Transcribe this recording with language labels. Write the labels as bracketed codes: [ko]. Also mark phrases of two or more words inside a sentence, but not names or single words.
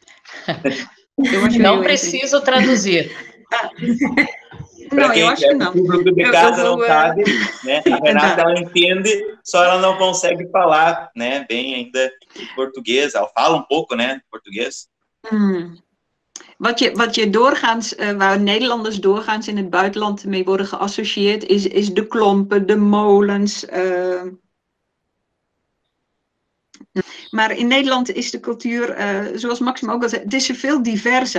[pt] Não preciso traduzir. Não, eu acho que não. O grupo de casa não sabe, né? A Renata, ela entende, só ela não consegue falar, né, bem ainda português. Ela fala um pouco, né, português. [nl] Wat je doorgaans, waar Nederlanders doorgaans in het buitenland mee worden geassocieerd, is de klompen, de molens. Maar in Nederland is de cultuur, zoals Maxima ook al zei, het is veel diverser.